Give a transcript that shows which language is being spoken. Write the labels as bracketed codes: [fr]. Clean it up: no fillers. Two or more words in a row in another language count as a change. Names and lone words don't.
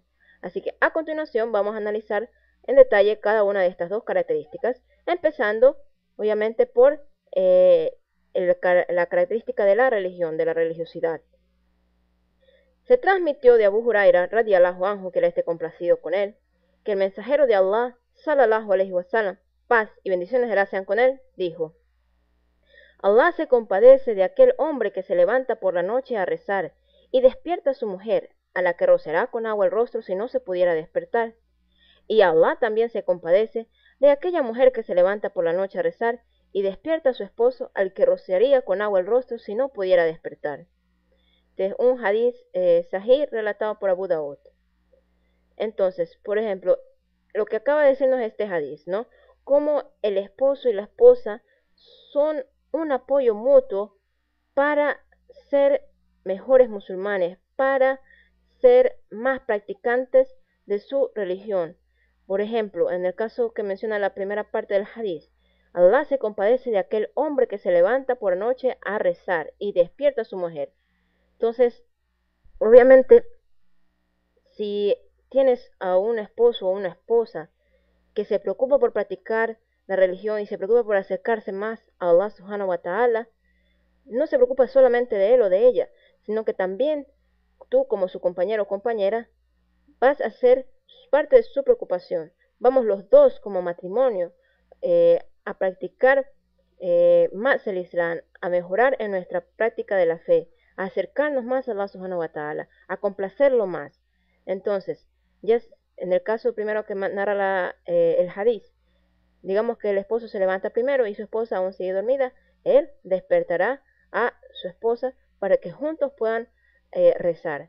[es] Así que a continuación vamos a analizar en detalle cada una de estas dos características, empezando obviamente por la característica de la religión, de la religiosidad. Se transmitió de Abu Huraira, [ar] رضي الله عنه, [es] que él esté complacido con él, que el mensajero de Allah, [ar] صلى الله عليه وسلم, [es] paz y bendiciones de Allah sean con él, dijo: Allah se compadece de aquel hombre que se levanta por la noche a rezar y despierta a su mujer, a la que rociará con agua el rostro si no se pudiera despertar. Y Allah también se compadece de aquella mujer que se levanta por la noche a rezar y despierta a su esposo, al que rociaría con agua el rostro si no pudiera despertar. Este es un [ar] حديث صحيح [es] relatado por Abu Dawud. Entonces, por ejemplo, lo que acaba de decirnos este hadith, ¿no? Cómo el esposo y la esposa son un apoyo mutuo para ser mejores musulmanes, para ser más practicantes de su religión. Por ejemplo, en el caso que menciona la primera parte del hadith, Allah se compadece de aquel hombre que se levanta por la noche a rezar y despierta a su mujer. Entonces, obviamente, si tienes a un esposo o una esposa que se preocupa por practicar la religión y se preocupa por acercarse más a Allah [ar] سبحانه وتعالى, [es] no se preocupa solamente de él o de ella, sino que también tú, como su compañero o compañera, vas a ser parte de su preocupación. Vamos los dos como matrimonio a practicar más el Islam, a mejorar en nuestra práctica de la fe, a acercarnos más a Allah [ar] سبحانه وتعالى, [es] a complacerlo más. Entonces, ya en el caso primero que narra el hadith, digamos que el esposo se levanta primero y su esposa aún sigue dormida, él despertará a su esposa para que juntos puedan rezar.